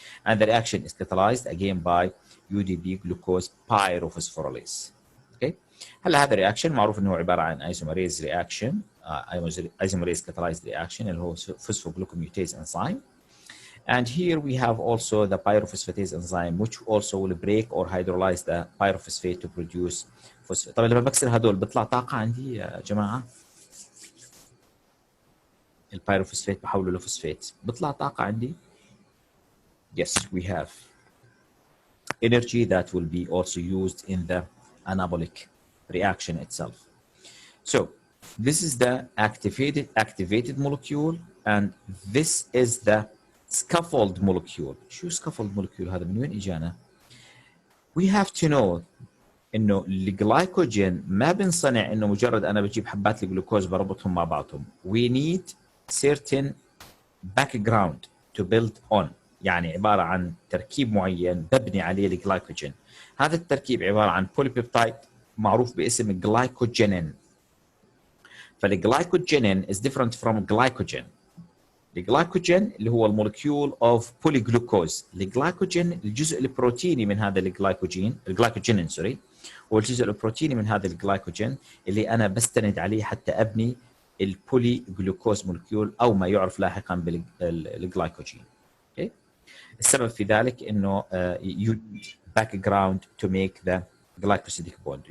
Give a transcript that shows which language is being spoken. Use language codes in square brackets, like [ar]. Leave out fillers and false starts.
[en] And the reaction is catalyzed again by UDP glucose pyrophosphorylase. Okay. [ar] هلا هذا الرياكشن معروف انه هو عباره عن ايزوميريز رياكشن ايزوميريز كاتالايزد رياكشن اللي هو phosphoglucomutase enzyme. [en] And here we have also the pyrophosphatase enzyme which also will break or hydrolyze the pyrophosphate to produce phosphate. [ar] طبعا لما بكسر هدول بيطلع طاقه عندي يا جماعه. البايروفوسفات بحوله لفوسفات بيطلع طاقه عندي. [en] Yes, we have energy that will be also used in the anabolic reaction itself. So this is the activated molecule and this is the scaffold molecule. [ar] شو scaffold molecule هذا من وين اجانا؟ [en] We have to know [ar] انه الجلايكوجين ما بنصنع انه مجرد انا بجيب حبات الجلوكوز بربطهم مع بعضهم. [en] We need certain background to build on. [ar] يعني عبارة عن تركيب معين ببني عليه الجلايكوجين. هذا التركيب عبارة عن بوليبيبتايد معروف باسم جلايكوجينين. [en] فالجلايكوجينين is different from glycogen. [ar] الجلايكوجين اللي هو المولكيول [en] of polyglucose. [ar] الجلايكوجين الجزء البروتيني من هذا الجلايكوجينين سوري هو الجزء البروتيني من هذا الجلايكوجين اللي أنا بستند عليه حتى أبني البولي جلوكوز مولكيول أو ما يعرف لاحقا بالجلايكوجين. [en] Okay. [ar] السبب في ذلك إنه [en] you need background to make the glycosidic bond.